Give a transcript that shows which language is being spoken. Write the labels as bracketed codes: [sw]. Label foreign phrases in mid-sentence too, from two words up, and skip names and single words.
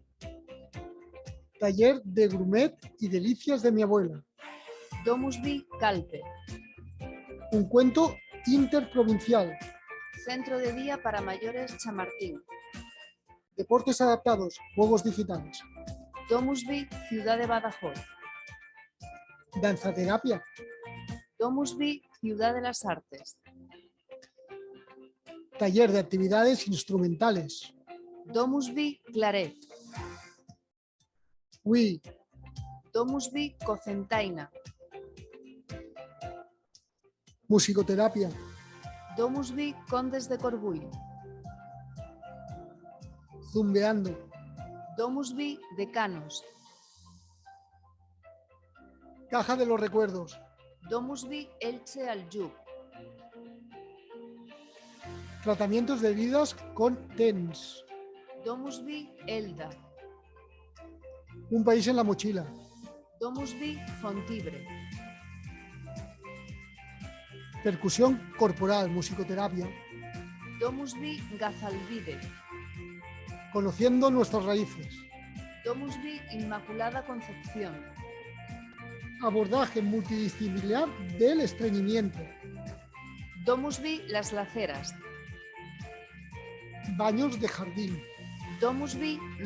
[es] Taller de grumet y delicias de mi abuela. Domus Vi, Calpe. Un cuento interprovincial. Centro de día para mayores Chamartín. Deportes adaptados, juegos digitales. Domus Vi, Ciudad de Badajoz. Danzaterapia. Domus Vi, Ciudad de las Artes. Taller de actividades instrumentales. Domus Vi, Claret. Wii. Domus Vi, Cocentaina. Musicoterapia. Domus Vi, Condes de Corbull. Zumbeando. Domus Vi, Decanos. Caja de los recuerdos. Domus Vi, Elche Aljub. Tratamientos de heridas con TENS. Domus Vi, Elda. Un país en la mochila. Domus Vi, Fontibre. Percusión corporal, musicoterapia. Domus Vi, Gazalvide. Conociendo nuestras raíces. Domus Vi, Inmaculada Concepción. Abordaje multidisciplinar del estreñimiento. Domus Vi, Las Laceras. Baños de jardín.